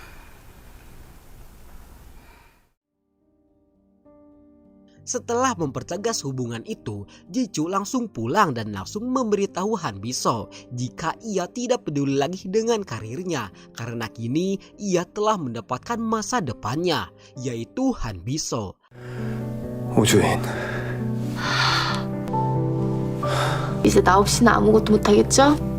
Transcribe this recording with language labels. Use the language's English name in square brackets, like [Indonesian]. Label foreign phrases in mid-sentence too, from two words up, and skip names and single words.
[Indonesian] Setelah mempertegas hubungan itu, Jicu langsung pulang dan langsung memberitahu Han Biso jika ia tidak peduli lagi dengan karirnya karena kini ia telah mendapatkan masa depannya, yaitu Han Biso. [Korean] 우주인, 이제 나 없이는 아무것도 못하겠죠?